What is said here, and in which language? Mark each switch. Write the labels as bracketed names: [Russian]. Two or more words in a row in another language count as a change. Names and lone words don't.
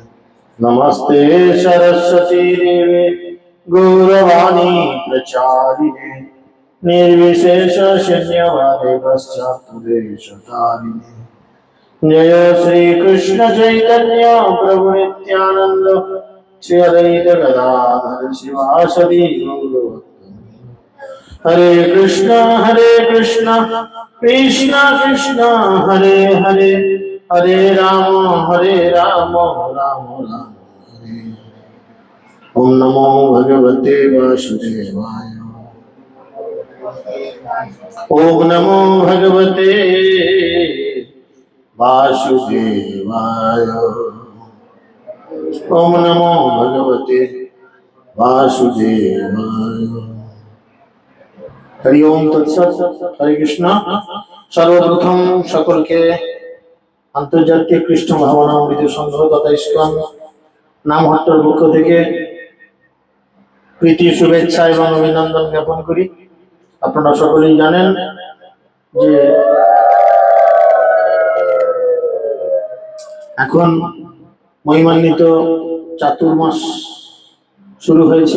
[Sanskrit] नमस्ते सरस्वती देवे गौरवाणी प्रचारिणे निर्विशेष शून्यवादे पश्चात्देशतारिणे। जय श्री कृष्ण चैतन्य प्रभु नित्यानंद श्री अद्वैत गदाधर शिवासदि गौरभक्तवृंद। हरे कृष्ण कृष्ण कृष्ण हरे हरे हरे राम राम राम हरे। ओम नमो भगवते वासुदेवाय। ओम नमो भगवते वासुदेवाय। ओम नमो भगवते वासुदेवाय। हरि ओम तत्सत। हरे कृष्ण। [Bangla] সর্বপ্রথম সকল কে আন্তর্জাতিক কৃষ্ণ ভাবনামৃত সংঘ তথা ইসকন নামহট্টর পক্ষ থেকে প্রীতি শুভেচ্ছা এবং অভিনন্দন জ্ঞাপন করি। আপনারা সকলেই জানেন যে এখন মহিমান্বিত চাতুর্মাস শুরু হয়েছে।